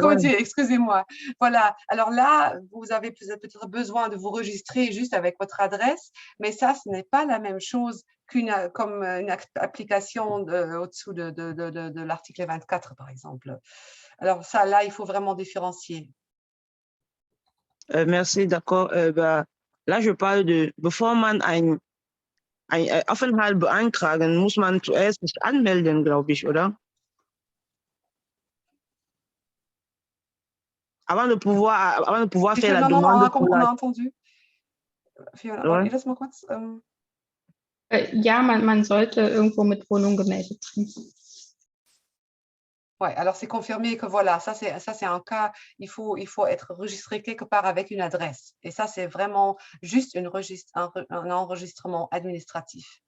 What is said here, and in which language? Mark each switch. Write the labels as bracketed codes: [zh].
[fr] communauté, excusez-moi. Voilà, alors là, vous avez peut-être besoin de vous registrer juste avec votre adresse, mais ça, ce n'est pas la même chose comme une application au-dessous de l'article 24, par exemple. Alors ça, là, il faut vraiment différencier. Merci, d'accord. Là, je parle de, [de] bevor man ein Aufenthalt beantragen, muss man zuerst sich anmelden, glaube ich, oder? [fr] Avant de pouvoir faire la demande. On a entendu. [de] Fiona, wollt ihr das mal kurz? Ja, man sollte irgendwo mit Wohnung gemeldet sein. [fr] Ouais, alors c'est confirmé que voilà, ça c'est un cas, il faut être enregistré quelque part avec une adresse. Et ça, c'est vraiment juste un enregistrement administratif.